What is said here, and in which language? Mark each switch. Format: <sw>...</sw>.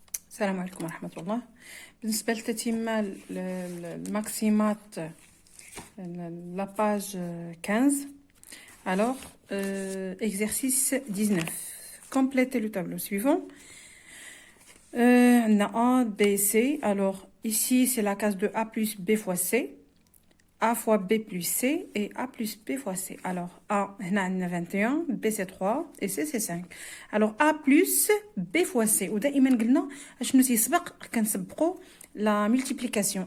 <ar>السلام عليكم ورحمة الله. بالنسبة لتتمة الماكسيمات</ar> <fr>la page 15. Alors, exercice 19. Complétez le tableau suivant. On a A, B, C. Alors, ici, c'est la case de A plus B fois C. A fois B plus C et A plus B fois C. Alors, A, on a 21, B c'est 3 et C c'est 5. Alors, A plus B fois C.</fr> <ar>ودائما قلنا شنو تيسبق كنسبقوا la multiplication.</ar>